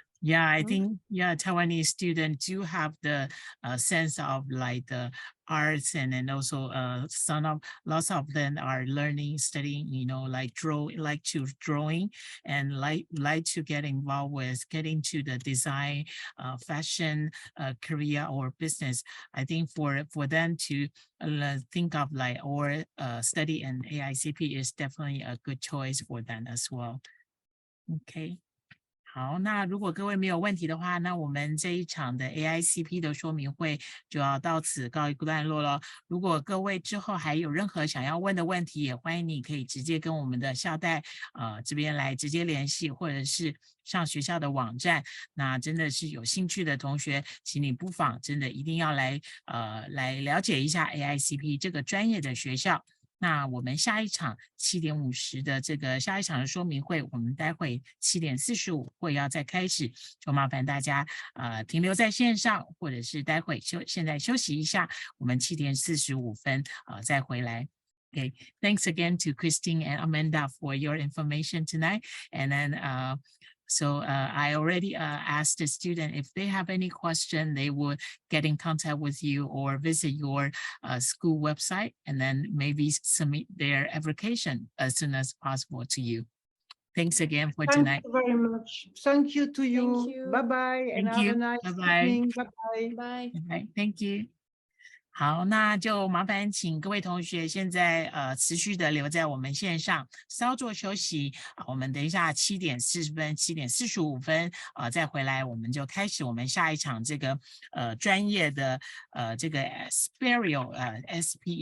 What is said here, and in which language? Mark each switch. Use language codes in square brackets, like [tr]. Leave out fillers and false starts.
[en] Yeah, I think Taiwanese students do have the sense of like the arts, and also lots of them are learning, studying, like drawing, and like to get involved with getting to the design, fashion, career or business. I think for them to think of like or study in AICP is definitely a good choice for them as well. Okay. [zh] 好，那如果各位没有问题的话，那我们这一场的 AICP 的说明会就要到此告一段落了。如果各位之后还有任何想要问的问题，也欢迎你可以直接跟我们的校代这边来直接联系，或者是上学校的网站。那真的是有兴趣的同学，请你不妨真的一定要来了解一下 AICP 这个专业的学校。那我们下一场7点50的这个下一场的说明会，我们待会7点45会要再开始，就麻烦大家停留在线上，或者是待会现在休息一下，我们7点45分再回来。 [en] Okay, thanks again to Christine and Amanda for your information tonight, and then so I already asked the student if they have any question, they would get in contact with you or visit your school website, and then maybe submit their application as soon as possible to you. Thanks again for tonight. Thank you very much. Thank you to you. Thank you. Bye-bye, and have a nice evening. Bye-bye. Bye. Bye. Thank you. [zh] 好，那就麻烦请各位同学现在持续的留在我们线上，稍作休息我们等一下7点40分、7点45分再回来，我们就开始我们下一场这个专业的这个 SPEOS